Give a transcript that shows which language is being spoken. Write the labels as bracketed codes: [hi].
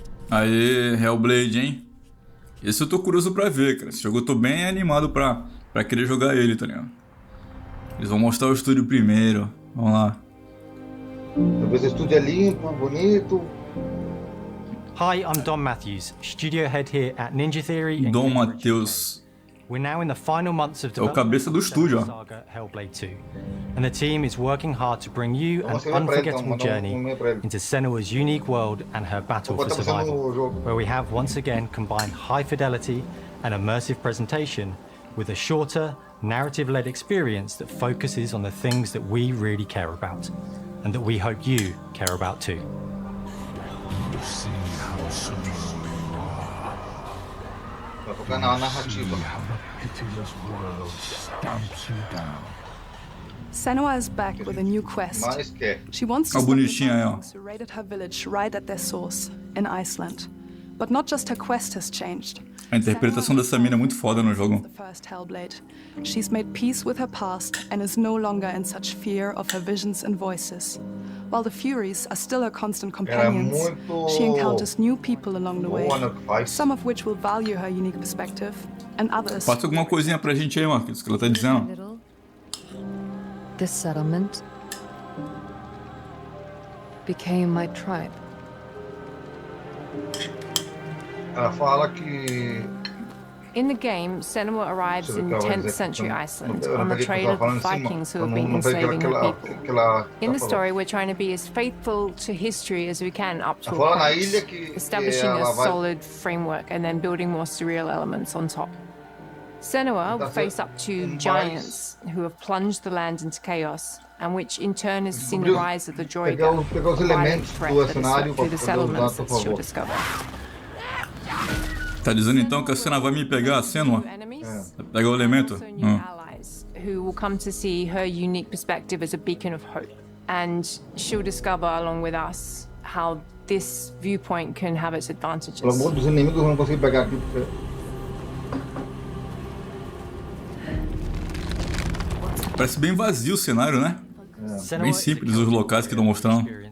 [pt] Aê, Hellblade, hein? Esse eu tô curioso pra ver, cara. Esse jogo eu tô bem animado pra querer jogar ele, tá ligado? Eles vão mostrar o estúdio primeiro. Vamos lá. Talvez o estúdio é limpo, bonito. [en] Hi, I'm Don Matthews, studio head here at Ninja Theory. [pt] Dom Matheus. [en] We're now in the final months of [pt] É o cabeça do estúdio, ó. [en] saga Hellblade 2, and the team is working hard to bring you an unforgettable journey into Senua's unique world and her battle for survival, where we have once again combined high fidelity and immersive presentation with a shorter, narrative-led experience that focuses on the things that we really care about, and that we hope you care about too. [pt] Vai focar na narrativa. [en] Senua is back with a new quest. [pt] Mais quer. [en] She wants to [pt] A [en] stop the [pt] bonitinha aí, ó. [en] Vikings who raided her village right at their source, in Iceland. But not just her quest has changed. [pt] A interpretação dessa mina é muito foda no jogo. [en] The first Hellblade. She's made peace with her past and is no longer in such fear of her visions and voices. While the Furies are still her constant companions, she encounters new people along the way, some of which will value her unique perspective, and others. [pt] Passa alguma coisinha pra gente aí, Marcos, que ela tá dizendo. [en] Little. This settlement became my tribe. [pt] Ela fala que [en] In the game, Senua arrives in 10th century Iceland on the trail of the Vikings who have been enslaving her people. In the story, we're trying to be as faithful to history as we can up to a point, establishing a solid framework and then building more surreal elements on top. Senua will face up to giants who have plunged the land into chaos, and which in turn has seen the rise of the Droiga, a violent threat that has swept through the settlements that she'll discover. [pt] Tá dizendo então que a cena vai me pegar, a Senua? Pega o elemento? [en] Who will come to see her unique perspective as a beacon of hope, and she'll discover along with us how this viewpoint can have its advantages. [pt] Pelo amor dos inimigos, eu não consegui pegar aqui. Parece bem vazio o cenário, né? Bem simples os locais que estão mostrando.